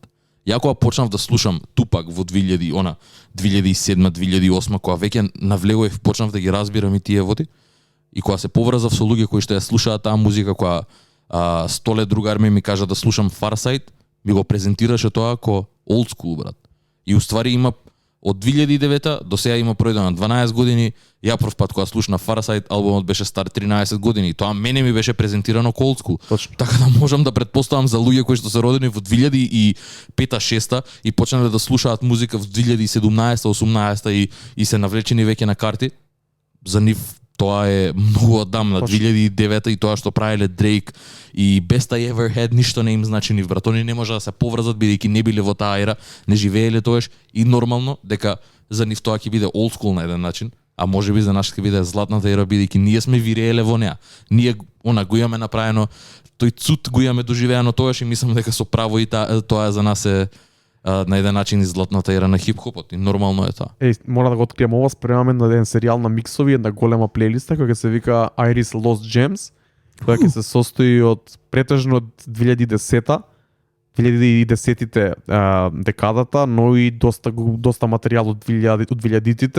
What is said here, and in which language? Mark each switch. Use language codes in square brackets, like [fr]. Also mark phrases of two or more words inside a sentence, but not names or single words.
[mk] Ја кога почнав да слушам Тупак во 2007-2008, кога веќе навлегоев, почнав да ги разбирам и тие води, и кога се поврзав со луѓе кои што ја слушаат таа музика, кога Столе другар ми кажа да слушам Farsight, ми го презентираше тоа како [en] old school, [mk] брат. И уствари има од 2009 до сега има пројдено 12 години. Ја прв пат кога слушнав Farsight, албумот беше стар 13 години. Тоа мене ми беше презентирано како [en] old school. [mk] Точно. Така да можам да претпоставам за луѓе кои што се родени во 2005-6 и почнале да слушаат музика во 2017-18 и се навлечени веќе на карти. За нив тоа е многу одамна, 2009 и тоа што правеле Дрейк и Best I Ever Had ништо не им значи нив, брат. Они не може да се поврзат бидејќи не биле во таа ера, не живееле тогаш и нормално дека за нив тоа ќе биде [en] old school [mk] на еден начин, а можеби за нас ќе биде златната ера бидејќи ние сме вирееле во неа. Ние го имаме направено, тој цуд го имаме доживеано тогаш и мислам дека со право и тоа за нас е на еден начин златната ера на хип-хопот и нормално е тоа. Мора да го открием ова, спремаме на еден серијал на миксови, една голема плейлиста која се вика Iris Lost Gems, која ќе се состои од претежно од 2010-тите декадата, но и доста материјал од 2000-тите.